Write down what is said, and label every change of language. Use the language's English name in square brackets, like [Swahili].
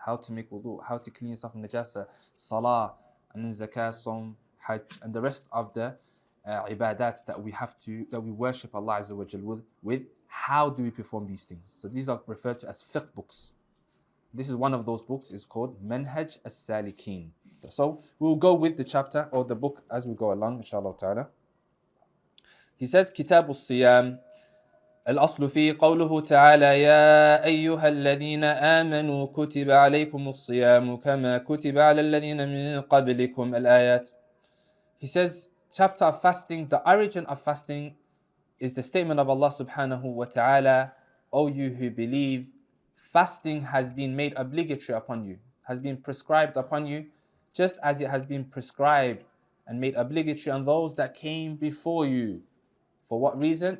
[English] How to make wudu, how to clean yourself from najasa, salah, and then zakah, som, hajj, and the rest of the ibadat that we worship Allah Azza wa Jal with. How do we perform these things? So these are referred to as fiqh books. This is one of those books. It's called Manhaj as-Salikin. So we'll go with the chapter or the book as we go along, inshallah ta'ala. He says, Kitab al-Siyam. [Arabic] الأصل فيه قوله تعالى يا أيها الذين آمنوا كتب عليكم الصيام كما كتب على الذين من قبلكم الآيات. [English] He says, chapter of fasting, the origin of fasting is the statement of Allah subhanahu wa ta'ala, O you who believe, fasting has been made obligatory upon you, has been prescribed upon you, just as it has been prescribed and made obligatory on those that came before you. For what reason?